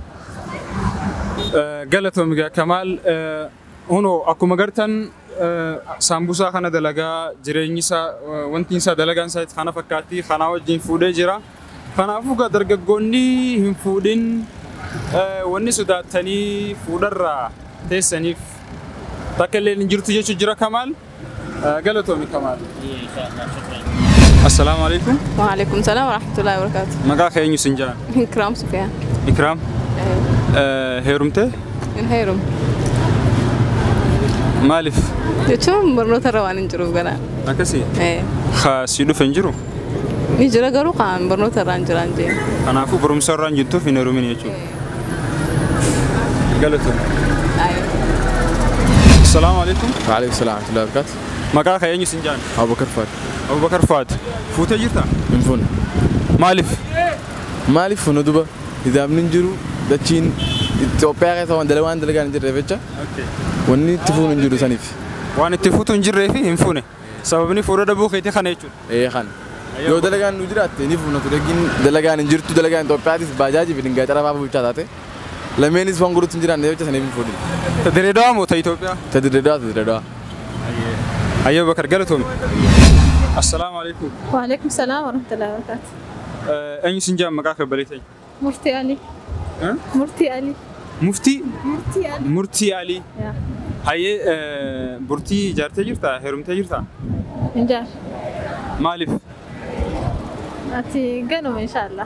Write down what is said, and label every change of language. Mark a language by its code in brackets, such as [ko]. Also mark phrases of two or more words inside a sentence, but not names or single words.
[om] Galatoomi Kamaal huno akkuma gartan saambusaa kana dalagaa jireenyi isaa wanti isaa dalagaan isaa kana fakkaatti kana wajjin fuudhee jira. Kanaafuu dargaggoonni hin fuudhin wanni sodaatanii fuudharraa teessaniif takka illee hin jirtu jechuun jira Kamaal. Galatoomi Kamaal. [ar] السلام عليكم. وعليكم السلام ورحمة الله وبركاته. [om] Maqaa keenyu sin jaan? Ikram Sufyaan. Ikram. Heerumte? In heerum. Maaliif? Jechuun barnoota irra waan hin jiruuf gara. Akkasii? Si dhufe hin jiru? Ni jira garuu kan barnoota irra hin jiraan jee. Kanaafuu barumsa irra hin jirtuuf hin heerumin jechuudha. Galatoomi. [ar] السلام عليكم. وعليكم السلام ورحمة الله وبركاته. [om] Maqaa keenyu sin jaan? Abubakar Fuad. Abubakar Fuad. Fuutee jirta? Hin fuune. Maaliif? Maaliif fuuna duba nidaamni hin jiru dachiin Itoophiyaa keessa waan dalagaan hin jirreef jecha wanni itti fuunu hin jiru saniif. Waan itti fuutu hin jirreef hin fuune. Sababni fuudha dhabuu keetii kana jechuudha. Kan. Yoo dalagaan nu jiraatte ni fuuna tureegin dalagaan hin jirtu dalagaan Itoophiyaatis baajaajii fi dingaa carabaa bulchaa taate lameenis waan godhutti hin jiraanne jecha saniif hin fuudhin. Ta Direedawaa moo ta Itoophiyaa? Ta Direedawaa. Ayyoo Bakar galatoomi. [ar] السلام عليكم. وعليكم السلام ورحمة الله وبركاته. [om] Eenyu sin jaan maqaa kabbalee ta'e? Muftii Ali. Murtii Ali. Muftii? Murtii Ali. Murtii Ali. Hayyee burtii ijaartee jirtaa? Heerumtee jirtaa? Hin jaar. Maaliif? Ati ganuma inshallah.